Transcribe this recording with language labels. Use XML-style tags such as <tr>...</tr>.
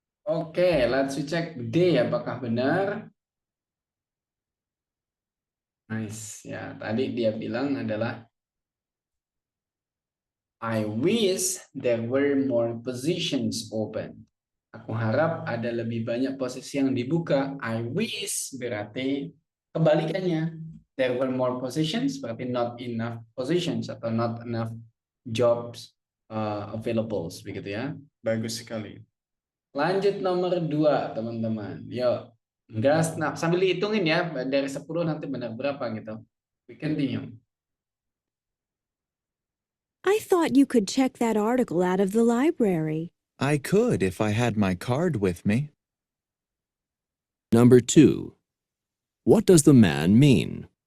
<en>Oke, let's check D</en> <id>apakah benar.</id> <en>Nice.</en> <id>Ya, tadi dia bilang adalah</id> <en>I wish there were more positions open.</en> <id>Aku harap ada lebih banyak posisi yang dibuka.</id> <en>I wish</en> <id>berarti kebalikannya.</id> <en>There were more positions berarti not enough positions atau not enough jobs available begitu ya.</en> <id>Bagus sekali. Lanjut nomor 2 teman-teman. Yuk. Enggak, nah, sambil dihitungin ya dari 10 nanti benar berapa gitu.</id> <en>We continue. I thought you could check that article out of the library. I could if I had my card with me. Number 2. What does the man mean?</en>